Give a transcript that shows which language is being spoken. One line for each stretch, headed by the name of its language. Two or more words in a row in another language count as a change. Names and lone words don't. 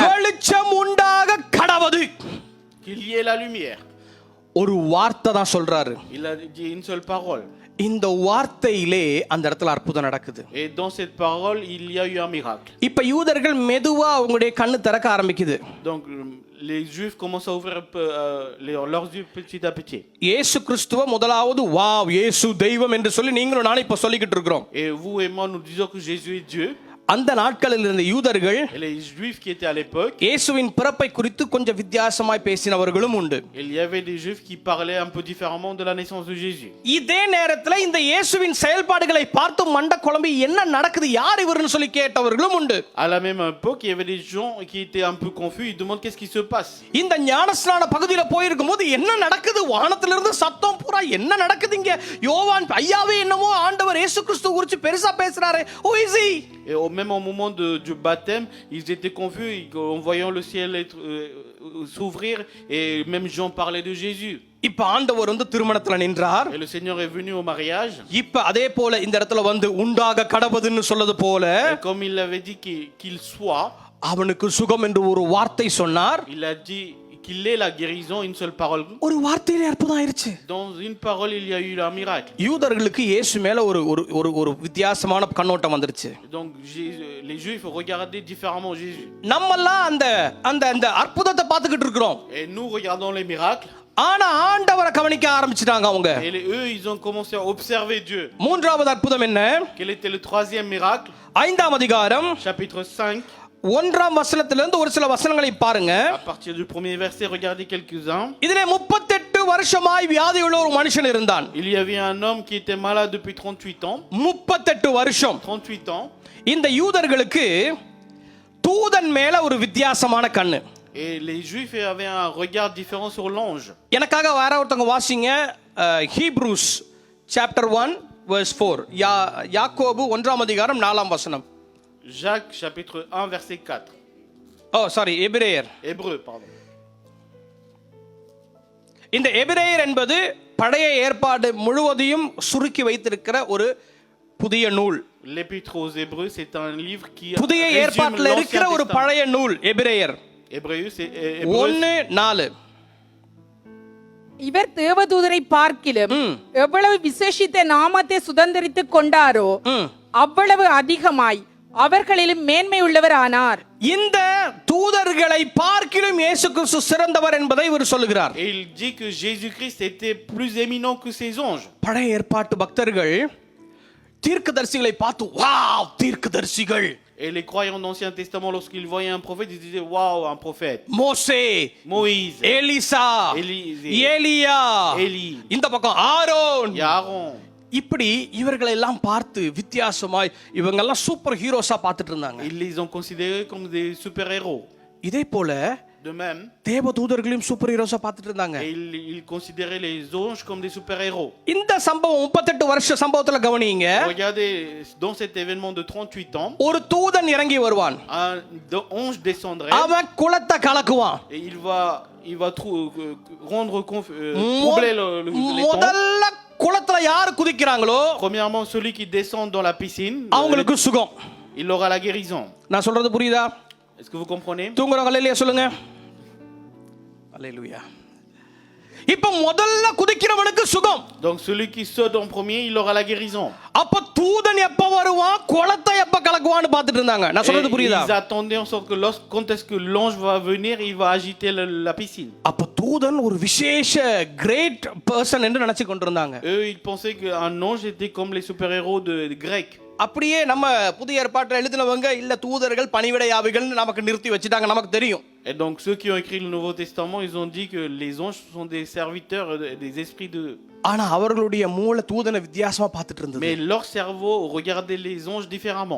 Tamil: வெளிச்சம் உண்டாக கடவது.
French: Qu'il y ait la lumière.
Tamil: ஒரு வார்த்தை தான் சொல்றாரு.
French: Il a dit une seule parole.
Tamil: இந்த வார்த்தையிலே அந்த இடத்துல அற்புதம் நடக்குது.
French: Et dans cette parole, il y a eu un miracle.
Tamil: இப்ப யூதர்கள் மெதுவா அவங்களுடைய கண்ணு திறக்க ஆரம்பிக்குது.
French: Donc les Juifs commencent à ouvrir leurs yeux petit à petit.
Tamil: இயேசு கிறிஸ்துவ முதலாவது வாவ் இயேசு தெய்வம் என்று சொல்லி நீங்களும் நானும் இப்ப சொல்லிக்கிட்டு இருக்கிறோம்.
French: Et vous et moi nous disons que Jésus est Dieu.
Tamil: அந்த நாட்களில் இருந்த யூதர்கள்
French: Et les juifs qui étaient à l'époque,
Tamil: இயேசுவின் பிறப்பை குறித்து கொஞ்சம் வித்தியாசமாய் பேசினவர்களும் உண்டு.
French: il y avait des juifs qui parlaient un peu différemment de la naissance de Jésus.
Tamil: இதே நேரத்துல இந்த இயேசுவின் செயல்பாடுகளை பார்த்து மண்ட குழம்பி என்ன நடக்குது, யார் இவர்னு சொல்லி கேட்டவர்களும் உண்டு.
French: À la même époque, il y avait des gens qui étaient un peu confus, ils demandent qu'est-ce qui se passe.
Tamil: இந்த ஞானஸ்நான பகுதியில போயிருக்கும் போது என்ன நடக்குது, வானத்திலிருந்து சத்தம் பூரா என்ன நடக்குது இங்க, யோவான் ஐயாவே என்னமோ ஆண்டவர் இயேசு கிறிஸ்து குறித்து பெருசா பேசுறாரு,
English: who is he?
French: Et même au moment du baptême, ils étaient confus en voyant le ciel s'ouvrir et même Jean parlait de Jésus.
Tamil: இப்ப ஆண்டவர் வந்து திருமணத்துல நின்றார்.
French: Et le Seigneur est venu au mariage.
Tamil: இப்ப அதே போல இந்த இடத்துல வந்து உண்டாக கடவுதுன்னு சொல்லது போல
French: Et comme il avait dit qu'il soit,
Tamil: அவனுக்கு சுகம் என்று ஒரு வார்த்தை சொன்னார்.
French: il a dit qu'il est la guérison, une seule parole.
Tamil: ஒரு வார்த்தையிலே அற்புதம் ஆயிருச்சு.
French: Dans une parole, il y a eu un miracle.
Tamil: யூதர்களுக்கு இயேசு மேல ஒரு ஒரு ஒரு வித்தியாசமான கண்ணோட்டம் வந்துருச்சு.
French: Donc les Juifs regardaient différemment Jésus.
Tamil: நம்மெல்லாம் அந்த அந்த அந்த அற்புதத்தை பார்த்துக்கிட்டு இருக்கிறோம்.
French: Et nous regardons les miracles.
Tamil: ஆனா ஆண்டவரை கவனிக்க ஆரம்பிச்சிட்டாங்க அவங்க.
French: Et eux, ils ont commencé à observer Dieu.
Tamil: மூன்றாவது அற்புதம் என்ன?
French: Quel était le troisième miracle?
Tamil: 5ஆம் அதிகாரம்
French: Chapitre 5.
Tamil: 1ஆம் வசனத்திலிருந்து ஒரு சில வசனங்களை பாருங்க.
French: À partir du premier verset, regardez quelques-uns.
Tamil: இதிலே 38 வருஷமாய் வியாதியுள்ள ஒரு மனுஷன் இருந்தான்.
French: Il y avait un homme qui était malade depuis 38 ans.
Tamil: 38 வருஷம்.
French: 38 ans.
Tamil: இந்த யூதர்களுக்கு தூதன் மேல ஒரு வித்தியாசமான கண்ணு.
French: Et les Juifs avaient un regard différent sur l'ange.
Tamil: எனக்காக வேற ஒருத்தங்க வாசிங்க
English: Hebrews chapter 1 verse 4.
Tamil: யாக்கோபு 1ஆம் அதிகாரம் 4ஆம் வசனம்.
French: Jacques chapitre 1 verset 4.
Tamil: சாரி எபிரேயர்.
French: Hébreu, pardon.
Tamil: இந்த எபிரேயர் என்பது பழைய ஏற்பாடு முழுவதையும் சுருக்கி வைத்திருக்கிற ஒரு புதிய நூல்.
French: L'épître aux Hébreux, c'est un livre qui
Tamil: புதிய
French: résume
Tamil: ஏற்பாட்டில் இருக்கிற
French: l'Ancien
Tamil: ஒரு
French: Testament.
Tamil: பழைய நூல் எபிரேயர்.
French: Hébreu, c'est Hébreu. 1:4.
Tamil: இவர் தேவதூதரை பார்க்கிலும் எவ்வளவு விசேஷித்த நாமத்தை சுதந்தரித்துக் கொண்டாரோ அவ்வளவு அதிகமாய் அவர்களிலும் மேன்மை உள்ளவர் ஆனார். இந்த தூதர்களை பார்க்கிலும் இயேசு கிறிஸ்து சிறந்தவர் என்பதை இவர் சொல்லுகிறார்.
French: Et il dit que Jésus-Christ était plus éminent que ces anges.
Tamil: பழைய ஏற்பாட்டு பக்தர்கள் தீர்க்கதரிசிகளை பார்த்து வாவ் தீர்க்கதரிசிகள்.
French: Et les croyants d'Ancien Testament, lorsqu'ils voyaient un prophète, ils disaient waouh, un prophète.
Tamil: மோசே,
French: Moïse,
Tamil: எலிசா,
French: Élisée,
Tamil: ஏலியா,
French: Élie,
Tamil: இந்த பக்கம் ஆரோன்.
French: et Aaron.
Tamil: இப்படி இவர்களை எல்லாம் பார்த்து வித்தியாசமாய் இவங்க எல்லாம்
English: super heroes
Tamil: பார்த்துட்டு இருந்தாங்க.
French: Ils les ont considérés comme des super-héros.
Tamil: இதே போல
French: De même,
Tamil: தேவ தூதர்களையும்
English: super heroes
Tamil: பார்த்துட்டு இருந்தாங்க.
French: et ils considéraient les anges comme des super-héros.
Tamil: இந்த சம்பவம் 38 வருஷ சம்பவத்துல கவனிங்க.
French: Regardez, dans cet événement de 38 ans,
Tamil: ஒரு தூதன் இறங்கி வருவான்.
French: un ange descendrait
Tamil: அவன் குளத்தை கலக்குவான்.
French: et il va troubler les temps.
Tamil: முதல்ல குளத்துல யார் குதிக்கிறாங்களோ
French: Premièrement, celui qui descend dans la piscine,
Tamil: அவங்களுக்கு சுகம்.
French: il aura la guérison.
Tamil: நான் சொல்றது புரியுதா?
French: Est-ce que vous comprenez?
Tamil: தூங்குறவங்க அல்லேலூயா சொல்லுங்க. அல்லேலூயா. இப்ப முதல்ல குதிக்கிறவனுக்கு சுகம்.
French: Donc celui qui saute en premier, il aura la guérison.
Tamil: அப்ப தூதன் எப்ப வருவான், குளத்தை எப்ப கலக்குவான்னு பார்த்துட்டு இருந்தாங்க. நான் சொல்றது புரியுதா?
French: Ils attendaient en sorte que quand est-ce que l'ange va venir, il va agiter la piscine.
Tamil: அப்ப தூதன் ஒரு விசேஷ
English: great person
Tamil: என்று நினைச்சு கொண்டிருந்தாங்க.
French: Eux, ils pensaient qu'un ange était comme les super-héros de Grecs.
Tamil: அப்படியே நம்ம புதிய ஏற்பாட்டில் எழுதினவங்க இல்ல தூதர்கள் பணிவிடையாவிகள் நமக்கு நிறுத்தி வச்சுட்டாங்க, நமக்கு தெரியும்.
French: Et donc ceux qui ont écrit le Nouveau Testament, ils ont dit que les anges sont des serviteurs, des esprits de...
Tamil: ஆனா அவர்களுடைய மூளை தூதனை வித்தியாசமா பார்த்துட்டு இருந்தது.
French: Mais leur cerveau regardait les anges différemment.